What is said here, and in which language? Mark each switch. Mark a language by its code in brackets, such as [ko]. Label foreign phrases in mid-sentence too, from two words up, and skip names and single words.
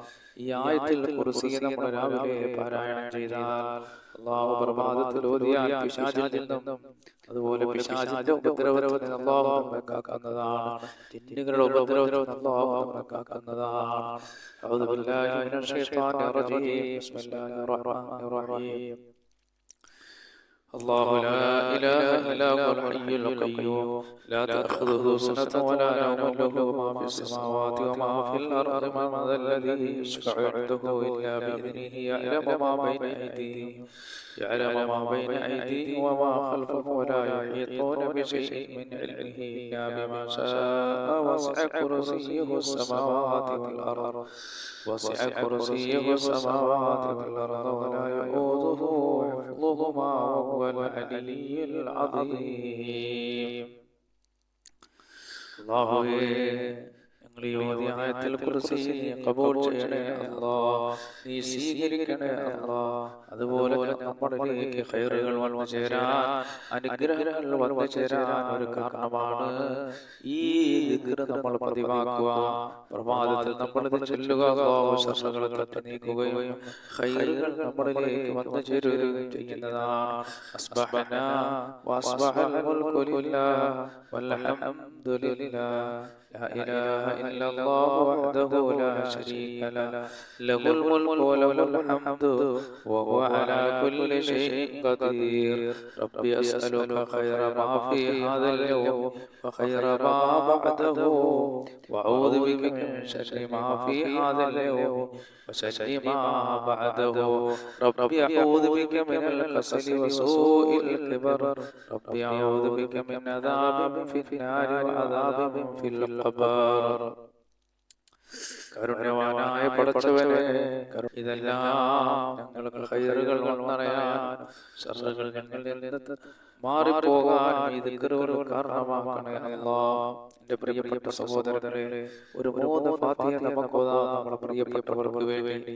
[ml] ഈ ആയത്തിൽ കുർസി നമ്മൾ രാവിലെ പാരായണം ചെയ്താൽ, അല്ലാഹു പ്രഭാതത്തിൽ ഓതിയാൽ പിശാചിൽ നിന്നും അതുപോലെ പിശാചിന്റെ ഉപദ്രവത്തിൽ നിന്ന് അല്ലാഹു നമ്മെ കാക്കുന്നതാണ്. ജിന്നുകളുടെ ഉപദ്രവത്തിൽ നിന്ന് അല്ലാഹു നമ്മെ കാക്കുന്നതാണ്. [ar] أعوذ بالله من الشيطان الرجيم. بسم الله الرحمن الرحيم. الله لا إله إلا هو الحي القيوم لا تأخذه سنة ولا نوم له ما في السماوات وما في الأرض من ذا الذي يشفع عنده إلا بإذنه يعلم ما بين أيديهم وما خلفهم ولا يحيطون بشيء من علمه إلا بما شاء وسع كرسيه السماوات والأرض ولا يؤوده حفظهما وهو العلي العظيم. [ml] അല്ലാഹുവേ, ഞങ്ങൾ ഈ ഓതിയ ആയത്തുൽ കുർസി നീ കബൂൽ ചെയ്യണേ അല്ലാഹ്. നീ സ്വീകരിക്കണേ അല്ലാഹ്. അതുപോലെ നമ്മളിലേക്ക് ഖൈറുകൾ വന്നു ചേരാൻ, അനുഗ്രഹങ്ങൾ വന്നു ചേരാൻ ഒരു കാരണമാണ് ഈ ദിക്ർ നമ്മൾ പതിവാക്കുക. പ്രഭാതത്തിൽ നമ്മൾ ഇത് ചൊല്ലുക. അല്ലാഹു ശർറുകളെ നീക്കുകയും ഖൈറുകൾ നമ്മളിലേക്ക് വന്നു ചേരുകയും ചെയ്യുന്നതാണ്. [ar] أصبحنا وأصبح الملك لله والحمد لله لا إله إلا الله وحده لا شريك له له الملك وله الحمد وهو على كل شيء قدير. ربي أسألك خير ما في هذا اليوم وخير ما بعده وأعوذ بك من شر ما في هذا اليوم وشر ما بعده. ربي أعوذ بك من الكسل وسوء الكبر. ربي أعوذ بك من عذاب في النار وعذاب في القبر. [ml] കരുണ്യവാനായ പടച്ചവനെ, ഇതെല്ലാം ഞങ്ങൾക്ക് ഖൈറുകൾ വന്നറിയാൻ, ശർറുകൾ ഞങ്ങളിൽ നിന്ന് മാറിപ്പോകാൻ ഈ ദിക്റുകൾ കാരണമാക്കണേ അല്ലാഹ്. എന്റെ പ്രിയപ്പെട്ട സഹോദരങ്ങളെ, ഒരു 3 ഫാത്തിഹ നമുക്ക് ഓതാം നമ്മുടെ പ്രിയപ്പെട്ടവർക്ക് വേണ്ടി.